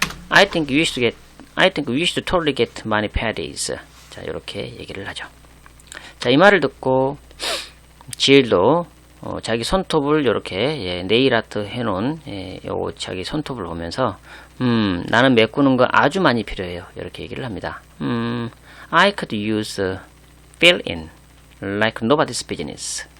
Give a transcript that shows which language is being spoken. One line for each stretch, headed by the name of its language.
English: I think we should totally get mani patties.
Korean: 자, 이렇게 얘기를 하죠. 자, 이 말을 듣고 지일도 자기 손톱을 이렇게 네일 아트 해놓은 요 자기 손톱을 보면서 나는 메꾸는 거 아주 많이 필요해요. 이렇게 얘기를 합니다.
English: I could use fill in like nobody's business.